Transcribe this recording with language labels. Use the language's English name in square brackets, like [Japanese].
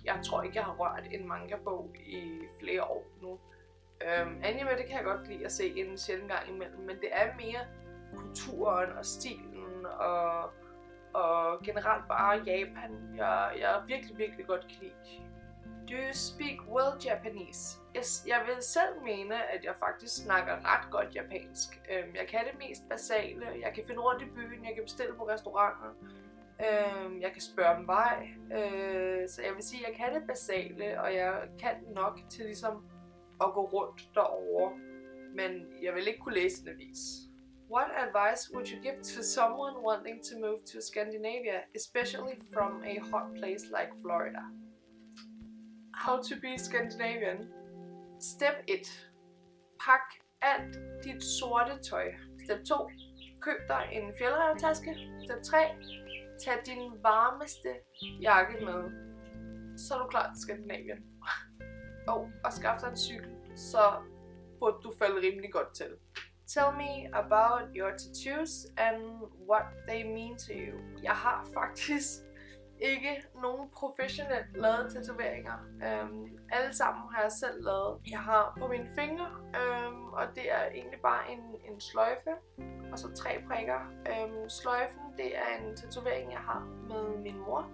[Danish] Jeg tror ikke, jeg har rørt en manga-bog i flere år nu. Anime, det kan jeg godt lide at se en sjældent gang imellem, men det er mere kulturen og stilen og generelt bare Japan, jeg virkelig godt kan lide. [English] Do you speak well Japanese? [Danish] Jeg vil selv mene, at jeg faktisk snakker ret godt japansk. Jeg kan det mest basale, jeg kan finde rundt i byen, jeg kan bestille på restauranter. Jeg kan spørge om vej. Så jeg vil sige, at jeg kan det basale, og jeg kan nok til ligesom at gå rundt derovre. Men jeg vil ikke kunne læse en avis. [English] What advice would you give to someone wanting to move to Scandinavia, especially from a hot place like Florida? How to be Scandinavian. Step 1. [Danish] Pak alt dit sorte tøj. [English] Step 2. [Danish] Køb dig en fjeldrævetaske. [English] Step 3. [Danish] Tag din varmeste jakke med. Så er du klar til Skandinavien. Og skaff dig en cykel, så burde du falde rimelig godt til. [English] Tell me about your tattoos and what they mean to you. [Danish] Jeg har faktisk ikke nogen professionelt lavet tatoveringer. Alle sammen har jeg selv lavet. Jeg har på mine fingre, og det er egentlig bare en sløjfe og så 3 prikker. Sløjfen, det er en tatovering, jeg har med min mor.